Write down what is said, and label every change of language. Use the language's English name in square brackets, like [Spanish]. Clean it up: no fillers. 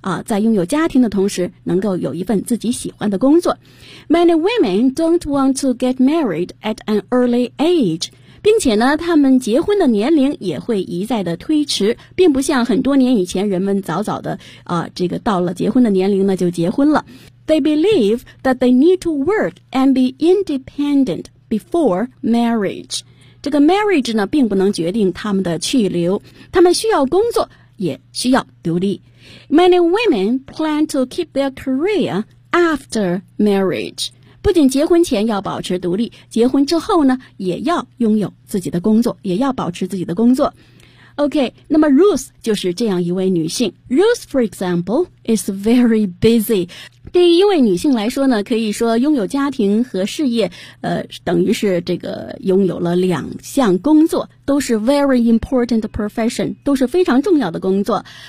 [Chinese] 在拥有家庭的同时能够有一份自己喜欢的工作。 [English] Many women don't want to get married at an early age. [Chinese] 并且呢，他们结婚的年龄也会一再的推迟，并不像很多年以前人们早早的这个到了结婚的年龄呢就结婚了。 [English] They believe that they need to work and be independent before marriage. [Chinese] 这个 marriage 呢并不能决定他们的去留，他们需要工作也需要独立。 [English] Many women plan to keep their career after marriage. [Chinese] 不仅结婚前要保持独立，结婚之后呢，也要拥有自己的工作，也要保持自己的工作。 [English] OK, [Chinese] 那么 Ruth 就是这样一位女性。 [English] Ruth, for example, is very busy. [Chinese] 对于一位女性来说呢，可以说拥有家庭和事业，等于是这个拥有了两项工作，都是 [English] very important profession, [Chinese] 都是非常重要的工作。